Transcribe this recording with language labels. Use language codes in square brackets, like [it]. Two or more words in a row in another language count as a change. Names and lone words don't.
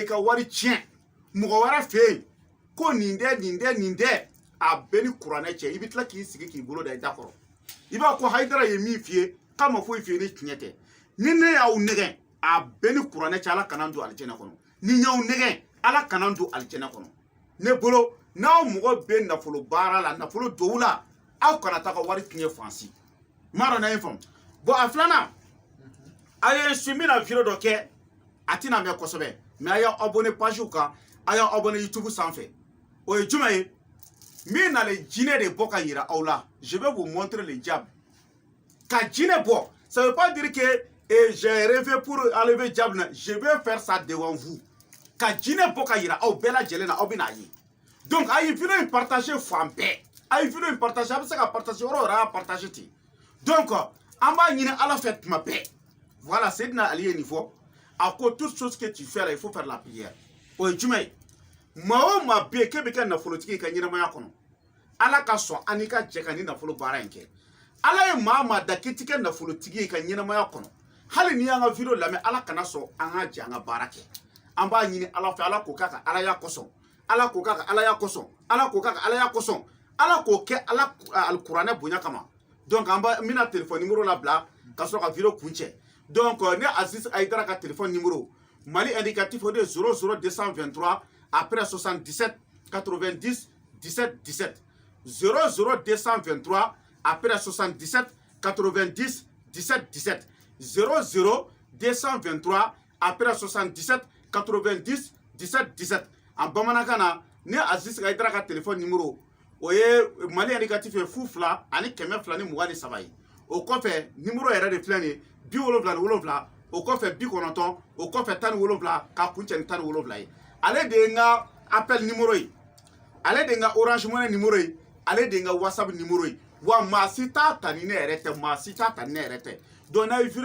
[bm] ka wari tiɲɛ mɔgɔ wɛrɛ fɛ yen ko nin dɛ a bɛɛ ni kuranɛ cɛ i bɛ tila k'i sigi k'i bolo da i da kɔrɔ i b'a ko Hayidara ye min f'i ye k'a ma foyi f'i ye ni tiɲɛ tɛ ni ne y'aw nɛgɛn a bɛɛ ni kuranɛ cɛ ala kana don alijɛnɛ kɔnɔ ni y'aw nɛgɛn ala kana don alijɛnɛ kɔnɔ ne bolo n'aw mɔgɔ bɛ nafolo baara la nafolo duwawu la aw kana taa ka wari tiɲɛ fansi n m'a dɔn n'a ye faamu bon a filanan a ye su n bɛna video dɔ kɛ a tɛna mɛn kosɛbɛ mais a y'aw abonné page kan a y'aw abonné YouTube sanfɛ o ye jumɛn ye min na le jinɛ de bɔ ka yira aw la [fr] je vais vous montrer le diable [bm] ka jinɛ bɔ [fr] ça veut pas dire que j'ai rêvé pour enlever diable je vais faire ça devant vous [bm] ka jinɛ bɔ ka yira aw bɛɛ lajɛlen na aw bɛna ye donc a ye video in partager fan bɛɛ a ye video in partager a bɛ se ka partager yɔrɔ yɔrɔ a y'a partager ten donc an b'a ɲini ala fɛ tuma bɛɛ voilà Seydina Ali ye nin fɔ a ko [fr] toute chose que tu fais là il faut faire la prière [bm] o ye jumɛn ye maa o maa bɛ yen k'e bɛ kɛ nafolotigi ye ka ɲɛnamaya kɔnɔ ala ka sɔn an n'i ka jɛ ka ni nafolo baara in kɛ ala ye maa maa da k'i ti kɛ nafolotigi ye ka ɲɛnamaya kɔnɔ hali n'i y'an ka video lamɛn ala kana sɔn an ka jɛ an ka baara kɛ an b'a ɲini ala fɛ ala k'o k'a ka alaya kosɔn ala k'o k'a ka alaya kosɔn ala k'o k'a ka alaya kosɔn ala k'o kɛ ala alikuranɛ bonya kama donc an b'a n bɛna [fr] téléphone numéro [bm] labila ka sɔrɔ ka video kun cɛ donc ne Aziz Hayidara ka [fr] téléphone numéro [bm] Mali indicatif o de 00223 après 77 90 17 17 00223 après 77 90 17 17 00223 après 77 90 17 17 en bamanankan na ne Aziz Hayidara ka [fr] téléphone numéro [bm] o ye Mali indicatif ye 2 ani 223 ye o kɔfɛ numéro yɛrɛ de filɛ nin ye 77 o kɔfɛ 90 o kɔfɛ 17 ka kuncɛ ni 17 ye ale de ye n ka [fr] appel numéro [bm] ye ale de ye n ka Orange Money numéro ye ale de ye n ka WhatsApp numéro ye wa maa si t'a ta ni ne yɛrɛ tɛ maa si t'a ta ni ne yɛrɛ tɛ donc n'a ye video